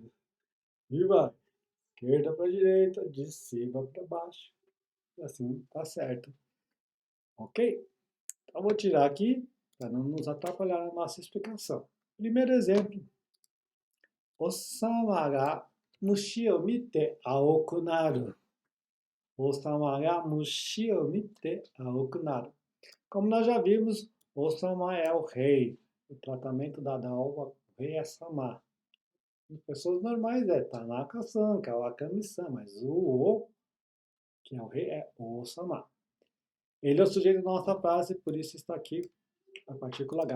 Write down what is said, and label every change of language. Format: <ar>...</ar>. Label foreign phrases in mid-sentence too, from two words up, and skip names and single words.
<pt>E vai. Esquerda para a direita, de cima para baixo. E assim tá certo. Ok? Então vou tirar aqui para não nos atrapalhar na nossa explicação. Primeiro exemplo.</pt> <ja>王様が虫を見て青くなる. 王様が虫を見て青くなる.</ja> <pt>Como nós já vimos, Osama é o rei. O tratamento dado ao rei é sama. Em pessoas normais é Tanaka-san, Kawakami-san, mas o, que é o rei, é Osama. Ele é o sujeito da nossa frase, por isso está aqui a partícula H.</pt>